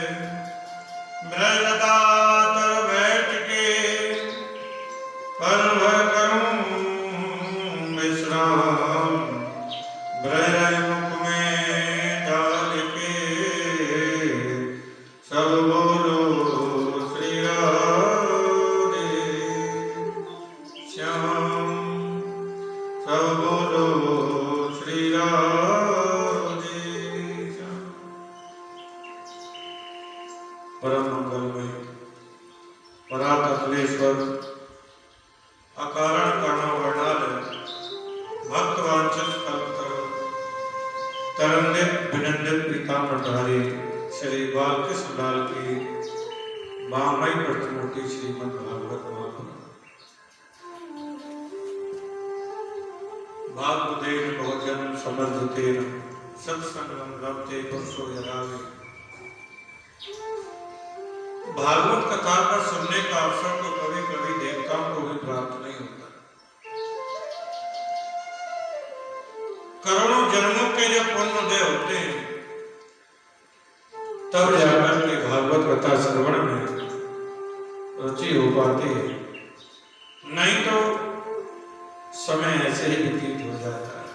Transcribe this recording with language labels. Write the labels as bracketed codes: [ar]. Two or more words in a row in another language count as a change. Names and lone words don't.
[hi] ब्रजलता तर बैठ के पल भर करूं विश्राम, ब्रज मुख में डाल के सब बोलो श्री राधे श्याम, सब बोलो श्री राधे श्याम। परम मंगलमय परातत्वेश्वर अकारण कर्णवर्णालय भक्तवांछित कल्पतरु तरंगित विनंदित पीताम्बरधारी श्री बालकृष्ण लाल की महामयी प्रतिमूर्ति श्रीमद् भागवत महापुराण। [sa] भागवतेन भोजन समर्जितेन सत्संगम लभते पुरुषो यदावे। [hi] भागवत कथा पर सुनने का अवसर तो कभी कभी देवताओं को भी प्राप्त नहीं होता। करोड़ों जन्मों के जब पुण्योदय होते हैं तब जाकर के भागवत कथा श्रवण में रुचि हो पाती है, नहीं तो समय ऐसे ही व्यतीत हो जाता है।